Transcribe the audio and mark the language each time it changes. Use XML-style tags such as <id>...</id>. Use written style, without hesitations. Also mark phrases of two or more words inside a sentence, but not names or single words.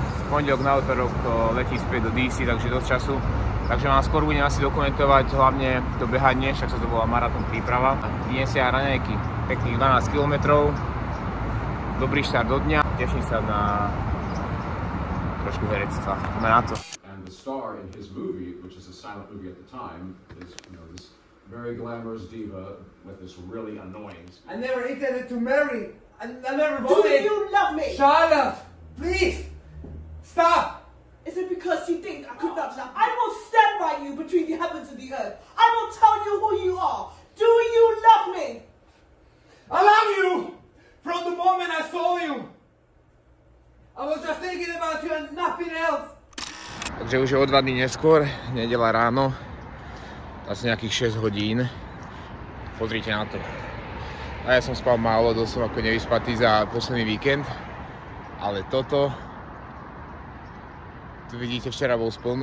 <sk>V pondelok na utorok letí späť do DC, takže dosť času. Takže vám skôr budem asi dokumentovať hlavne to behanie, však sa to bola maratón príprava. Idem si aj raňajky, pekných 12 km. Dobrý štart do dňa, teším sa na trošku herectva. Ideme na to.</sk> <en>And the star in his movie, which is a silent movie at the time, is, you know, this very glamorous diva with this really annoying. I never intended to marry. I never Do wanted. you love me? Shut up, please. Stop. Is it because you think I could not love? I will stand by you between the heavens and the earth. I will tell you who you are. Do you love me? I love you. From the moment I saw you, I was just thinking about you and nothing else.</en> <sk>Takže už je o 2 dní neskôr, nedeľa ráno, asi nejakých 6 hodín. Pozrite na to. A ja som spal málo, dosť som ako nevyspatý za posledný víkend. Ale toto, tu vidíte, včera bol spln.</sk>